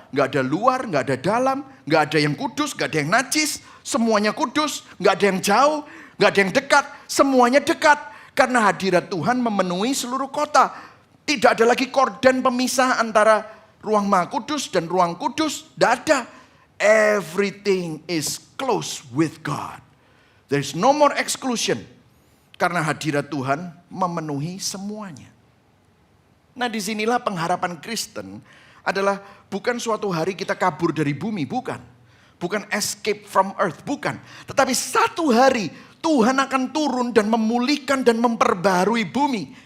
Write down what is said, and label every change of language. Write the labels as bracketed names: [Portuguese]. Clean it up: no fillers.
[Indonesian] Nggak ada luar, nggak ada dalam, nggak ada yang kudus, nggak ada yang najis, semuanya kudus, nggak ada yang jauh, nggak ada yang dekat, semuanya dekat. Karena hadirat Tuhan memenuhi seluruh kota. Tidak ada lagi korden pemisah antara ruang maha kudus dan ruang kudus, nggak ada. [English] Everything is close with God. There is no more exclusion. [Indonesian] Karena hadirat Tuhan memenuhi semuanya. Nah, disinilah pengharapan Kristen adalah bukan suatu hari kita kabur dari bumi, bukan. Bukan [English] escape from earth, [Indonesian] bukan. Tetapi satu hari Tuhan akan turun dan memulihkan dan memperbarui bumi.